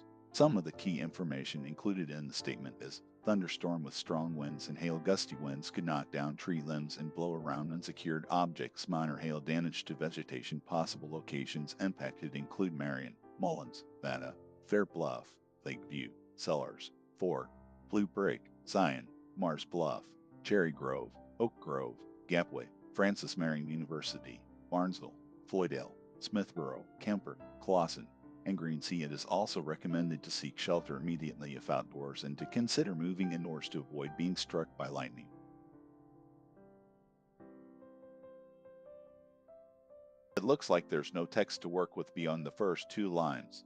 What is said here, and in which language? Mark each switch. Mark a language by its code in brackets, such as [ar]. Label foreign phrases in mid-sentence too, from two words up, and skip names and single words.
[en] Some of the key information included in the statement is thunderstorm with strong winds and hail gusty winds could knock down tree limbs and blow around unsecured objects. Minor hail damage to vegetation. Possible locations impacted include Marion, Mullins, Vanna, Fair Bluff, Lakeview, Sellers, Fort, Blue Brick, Zion, Mars Bluff, Cherry Grove, Oak Grove, Gapway, Francis Marion University, Barnesville, Floydale, Smithborough, Kemper, Clawson, and Green Sea. It is also recommended to seek shelter immediately if outdoors and to consider moving indoors to avoid being struck by lightning. It looks like there's no text to work with beyond the first two lines.